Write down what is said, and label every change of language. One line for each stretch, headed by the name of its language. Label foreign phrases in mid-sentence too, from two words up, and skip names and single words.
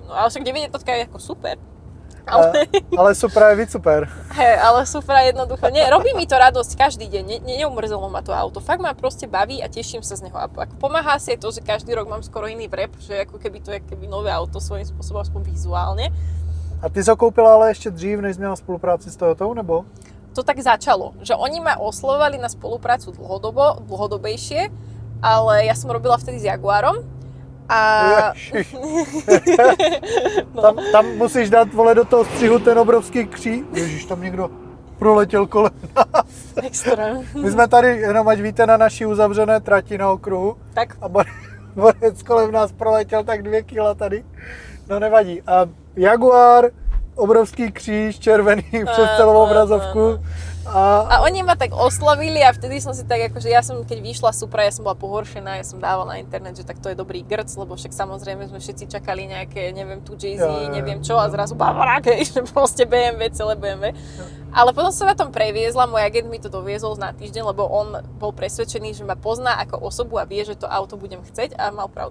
Slovak: No ale však 9 jednotka je ako super.
Czech: Ale Supra je víc super.
Slovak: Hej, ale Supra jednoducho, nie, robí mi to radosť každý deň, neumrzelo ma to auto. Fakt ma proste baví a teším sa z neho. A ako pomáha si aj to, že každý rok mám skoro iný vrep, že ako keby to je keby nové auto svojím spôsobom, aspoň vizuálne.
Czech: A ty jsi ho koupila ale ještě dřív, než měla spolupráci s Toyotou, nebo?
Slovak: To tak začalo, že oni ma oslovovali na spoluprácu dlhodobejšie, ale ja som robila vtedy s Jaguarom a... No.
Czech: Tam musíš dát, vole, do toho střihu ten obrovský kří. Ježiš, tam někdo proletěl kolem nás. Extrém. My jsme tady, jenom ať víte, na naší uzavřené trati na okruhu. Tak. A borec kolem nás proletěl tak 2 kila tady. No nevadí. A Jaguar, obrovský kříž, červený přes celou obrazovku.
Slovak: A oni ma tak oslovili a vtedy som si tak akože ja som keď vyšla Supra, ja som bola pohoršená, ja som dávala na internet, že tak to je dobrý grc, lebo však samozrejme sme všetci čakali nejaké, neviem, tu Jay-Z, neviem čo a zrazu Bavorák, že proste BMW, celé BMW. Ale potom som na tom previezla, môj agent mi to doviezol na týždeň, lebo on bol presvedčený, že ma pozná ako osobu a vie, že to auto budem chceť a mal pravdu.